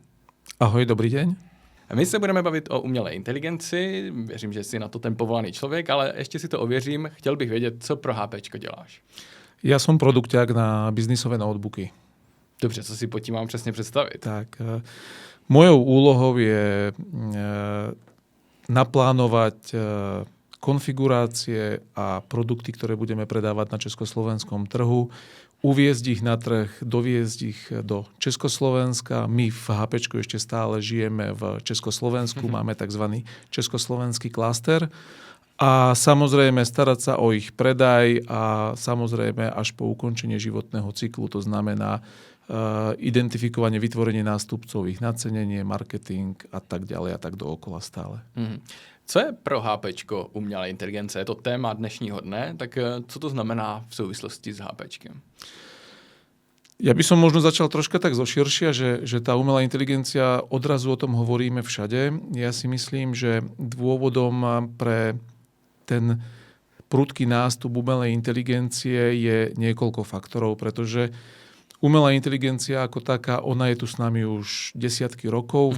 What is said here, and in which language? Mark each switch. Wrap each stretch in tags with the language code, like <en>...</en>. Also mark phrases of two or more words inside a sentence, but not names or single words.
<sk>Ahoj, dobrý deň.</sk> <cs>My se budeme bavit o umělé inteligenci, věřím, že jsi na to ten povolaný člověk, ale ještě si to ověřím, chtěl bych vědět, co pro HPčko děláš.</cs> <sk>Ja som produkťák na biznisové notebooky.</sk> <cs>Dobře, co si pod tím mám přesně představit?</cs> <sk>Tak, mojou úlohou je naplánovať konfigurácie a produkty, ktoré budeme predávať na československom trhu, uviezť ich na trh, doviezť ich do Československa. My v HPčku ešte stále žijeme v Československu, máme tzv. Československý klaster. A samozrejme starať sa o ich predaj a samozrejme až po ukončenie životného cyklu, to znamená identifikovanie, vytvorenie nástupcov, ich nacenenie, marketing a tak ďalej a tak dookola stále.</sk> <cs>Co je pro HPčko umělá inteligence? Je to téma dnešního dne, tak co to znamená v souvislosti s HPčkem?</cs> <sk>Ja by som možno začal troška tak zoširšia, že tá umelá inteligencia, odrazu o tom hovoríme všade. Ja si myslím, že dôvodom pre ten prudký nástup umelej inteligencie je niekoľko faktorov, pretože umelá inteligencia ako taká, ona je tu s nami už desiatky rokov.</sk>